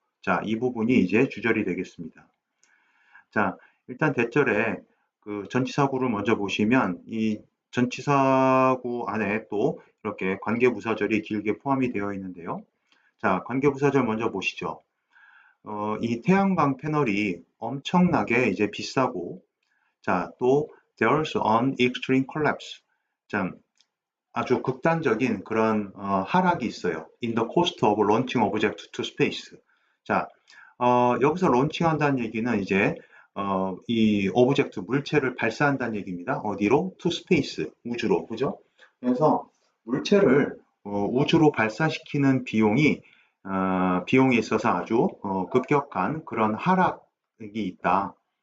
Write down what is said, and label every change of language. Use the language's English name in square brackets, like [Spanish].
[Korean] 자, 이 부분이 이제 주절이 되겠습니다. 자, 일단 대절에 그 전치사구를 먼저 보시면 이 전치사구 안에 또 이렇게 관계부사절이 길게 포함이 되어 있는데요. 자, 관계부사절 먼저 보시죠. 이 태양광 패널이 엄청나게 이제 비싸고, 자, 또 [English] there's an extreme collapse. [Korean] 참, 아주 극단적인 그런 하락이 있어요. [English] In the cost of launching object to space. [Korean] 자, 여기서 론칭한다는 얘기는 이제 이 오브젝트 물체를 발사한다는 얘기입니다. 어디로? [English] To space, [Korean] 우주로, 그죠? 그래서 물체를 우주로 발사시키는 비용이 있어서 아주 급격한 그런 하락이 있다.